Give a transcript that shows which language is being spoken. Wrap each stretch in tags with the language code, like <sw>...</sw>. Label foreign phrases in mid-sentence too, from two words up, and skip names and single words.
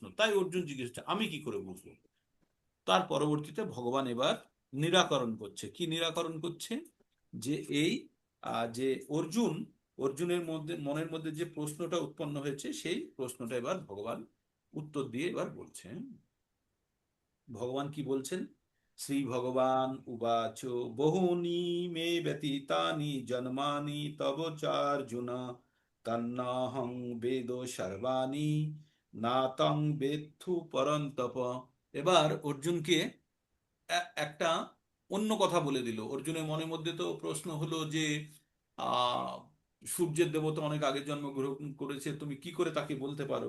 <bn>তাই অর্জুন জিজ্ঞেস করছে, আমি কি করে বুঝবো? তার পরবর্তীতে ভগবান এবার নিরাকরণ করছে। কি নিরাকরণ করছে? যে এই যে অর্জুন, অর্জুনের মধ্যে মনের মধ্যে যে প্রশ্নটা উৎপন্ন হয়েছে, সেই প্রশ্নটা এবার ভগবান উত্তর দিয়ে এবার বলছেন। ভগবান কি বলছেন?</bn> <sa>শ্রী ভগবান উবাচ, বহুনি মে ব্যতীতানি জন্মানি তব চার্জুন, তন্নাহং বেদ সর্বাণি নাতং বেত্থু পরন্তপ।</sa> <bn>এবার অর্জুনকে একটা অন্য কথা বলে দিল। অর্জুনের মনের মধ্যে তো প্রশ্ন হলো যে আহ সূর্যের দেবতা অনেক আগে জন্মগ্রহণ করেছে, তুমি কি করে তাকে বলতে পারো?</bn>